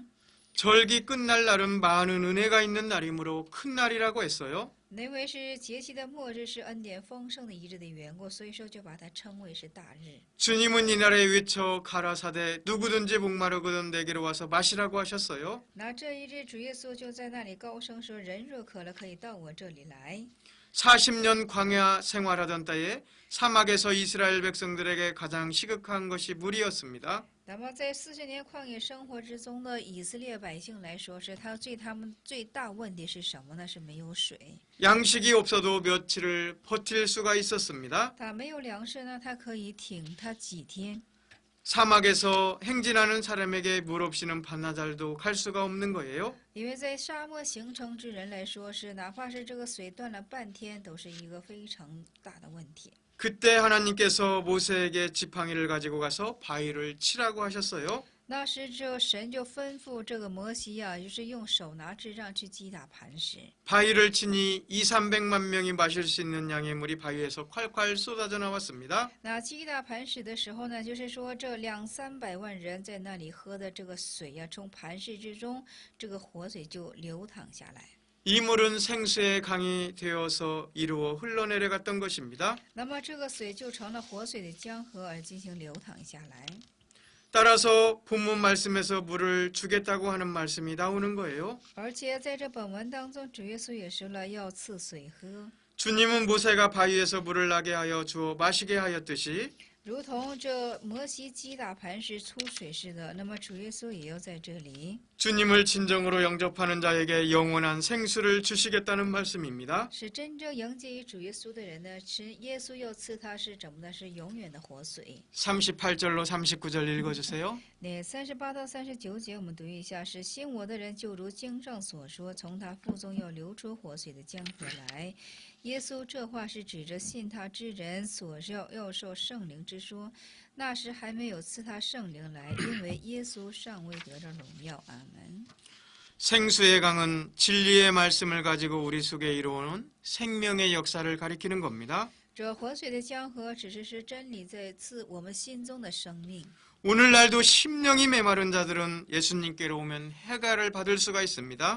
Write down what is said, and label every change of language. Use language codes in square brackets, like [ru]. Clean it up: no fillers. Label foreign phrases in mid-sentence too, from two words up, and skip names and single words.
[ko] 절기 끝날 날은 많은 은혜가 있는 날이므로 큰 날이라고 했어요. [zh] 因为是节期的末日，是恩典丰盛的一日的缘故，所以说就把它称为是大日。 [ko] 주님은 이날에 외쳐 가라사대 누구든지 목마르거든 내게로 와서 마시라고 하셨어요. [zh] 那这一日，主耶稣就在那里高声说：“人若渴了，可以到我这里来。” [ko] 40년 광야 생활하던 때에 사막에서 이스라엘 백성들에게 가장 시급한 것이 물이었습니다. [zh] 那么在40年旷野生活之中的以色列百姓来说，他们最大问题是什么呢？是没有水。 [ko] 양식이 없어도 며칠을 버틸 수가 있었습니다. [zh] 他没有粮食呢，他可以挺他几天。 [ko] 사막에서 행진하는 사람에게 물 없이는 반나절도 갈 수가 없는 거예요. [zh] 因为在沙漠行程之人来说，是哪怕是这个水断了半天，都是一个非常大的问题。 [ko] 그때 하나님께서 모세에게 지팡이를 가지고 가서 바위를 치라고 하셨어요. [zh] 那时这神就吩咐这个摩西啊，就是用手拿智杖去击打磐石。 [ko] 바위를 치니 2,300만 명이 마실 수 있는 양의 물이 바위에서 콸콸 쏟아져 나왔습니다. [zh] 那击打磐石的时候呢，就是说这200-300万人在那里喝的这个水呀、从磐石之中这个活水就流淌下来。 [ko] 이 물은 생수의 강이 되어서 이루어 흘러내려갔던 것입니다. [zh] 那么这个水就成了活水的江河而进行流淌下来。 [ko] 따라서 본문 말씀에서 물을 주겠다고 하는 말씀이 나오는 거예요. [zh] 而且在这本文当中，主耶稣也说了要赐水喝， [ko] 주님은 모세가 바위에서 물을 나게 하여 주어 마시게 하였듯이 [zh] 如同这摩西击打磐石出水似的。那么主耶稣也要在这里， [ko] 주님을 진정으로 영접하는 자에게 영원한 생수를 주시겠다는 말씀입니다. [zh] 是真正迎接于主耶稣的人呢，是耶稣要赐他是怎么呢？是永远的活水。 [ko] 38절로 39절 읽어주세요. [zh] 那38到39节我们读一下，是信我的人就如经上所说，从他腹中要流出活水的江河来。耶稣这话是指着信他之人所要受圣灵之说，那时还没有赐他圣灵来，因为耶稣尚未得着荣耀。阿门。 [ko] 생수의 강은 진리의 말씀을 가지고 우리 속에 이루어오는 생명의 역사를 가리키는 겁니다. [zh] 这活水的江河只是真理在赐我们心中的生命。 [ko] 오늘날도 심령이 메마른 자들은 예수님께로 오면 해가를 받을 수가 있습니다.